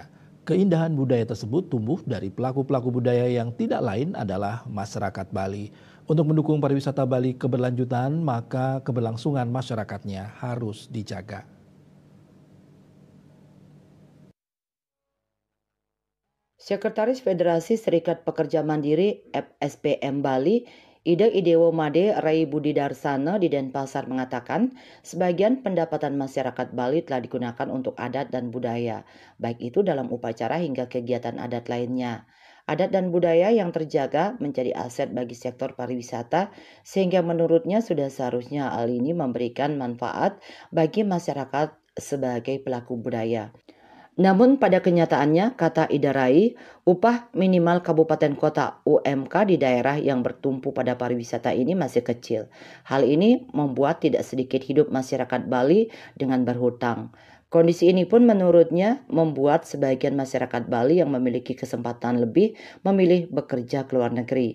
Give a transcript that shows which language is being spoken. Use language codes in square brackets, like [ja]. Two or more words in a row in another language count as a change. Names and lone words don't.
[id] Keindahan budaya tersebut tumbuh dari pelaku-pelaku budaya yang tidak lain adalah masyarakat Bali. Untuk mendukung pariwisata Bali keberlanjutan, maka keberlangsungan masyarakatnya harus dijaga. Sekretaris Federasi Serikat Pekerja Mandiri (FSPM) Bali, Ida Idewo Made Rai Budi Darsana di Denpasar mengatakan, sebagian pendapatan masyarakat Bali telah digunakan untuk adat dan budaya, baik itu dalam upacara hingga kegiatan adat lainnya. Adat dan budaya yang terjaga menjadi aset bagi sektor pariwisata, sehingga menurutnya sudah seharusnya hal ini memberikan manfaat bagi masyarakat sebagai pelaku budaya. Namun pada kenyataannya, kata Ida Rai, upah minimal kabupaten kota (UMK) di daerah yang bertumpu pada pariwisata ini masih kecil. Hal ini membuat tidak sedikit hidup masyarakat Bali dengan berhutang. Kondisi ini pun menurutnya membuat sebagian masyarakat Bali yang memiliki kesempatan lebih memilih bekerja ke luar negeri.